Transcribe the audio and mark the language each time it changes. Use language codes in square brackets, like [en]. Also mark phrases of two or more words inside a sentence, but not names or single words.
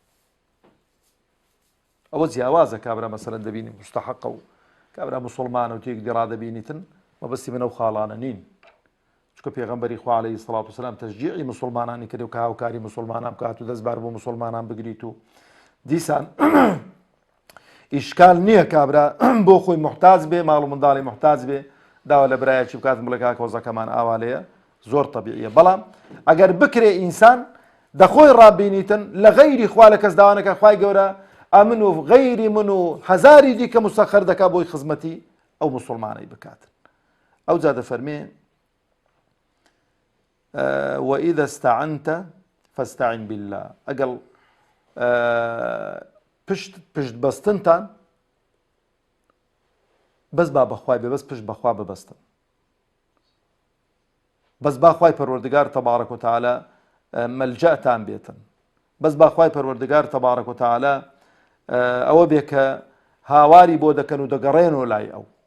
[ckb] ئەوە جیاوازە کابرا مەسەلەن دەبینی مستەحەقە و کابرا موسڵمانە و تێک دیڕا دەبینیتن مەبەستی منە و خاڵانە نین چکە پێغەمبەری خوا [ar] عەلەیهی سەڵات وسەلام [ckb] تەشجیعی مسلمانانی کرد و کە هاوکاری مسلمانان بکات و دەستبار بۆ مسلمانان بگریت و دیسان ئیشکال نییە کابرا بۆ خۆی محتاج بێ، ماڵ و منداڵی محتاج بێ، داوا لە برایەکی بکات بڵێ کاکە وەزەکەمان ئاوا لێیە، زۆر تەبیعیە. بەڵام ئەگەر بکرێ ئینسان دەخۆی ڕابینیتن لە غەیری خوا لە کەس داوانەکە خوای گەورە ئەمن و غەیری من و هەزاری دیکە مستەخەر دەکا بۆی خزمەتی ئەو مسلمانەی بکاتن. ئەو جا دەفەرمێ [ar] وإذا استعنت فاستعن بالله. [ckb] ئەگەڵ پشت بەستنتان بەس با بەخوای بێ، بەس پشت بەخوا ببەستن، بەس با خوای پەروەردگار [ar] تەبارەک و تەعالە [ckb] مەلجەتان بێتن، بەس با خوای پەروەردگار [ar] تەبارەک و تەعالە [ckb] ئەوە بێ کە هاواری بۆ دەکەن و دەگەڕێنەوە لای ئەو.